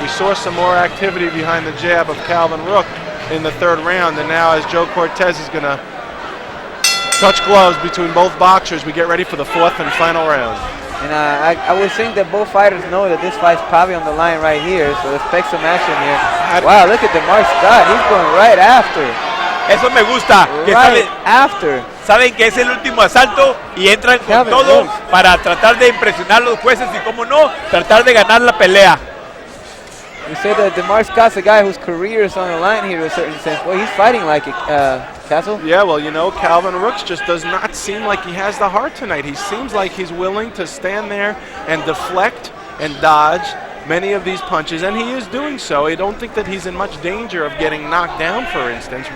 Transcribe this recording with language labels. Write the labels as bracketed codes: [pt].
[en] We saw some more activity behind the jab of Calvin Rook in the third round, and now as Joe Cortez is going to touch gloves between both boxers, we get ready for the fourth and final round. And I would think that both fighters know that this fight's probably on the line right here, so expect some action here. Wow, look at DeMark Scott. He's going right after. [es] Eso me gusta. Que saben que es el último asalto y entran con todo para tratar de impresionar a los jueces y, como no, tratar de ganar la pelea. [en] You said that DeMark Scott's a guy whose career is on the line here to a certain sense. Well, he's fighting like it, Castle. Yeah, well, you know, Calvin Rooks just does not seem like he has the heart tonight. He seems like he's willing to stand there and deflect and dodge many of these punches, and he is doing so. I don't think that he's in much danger of getting knocked down, for instance.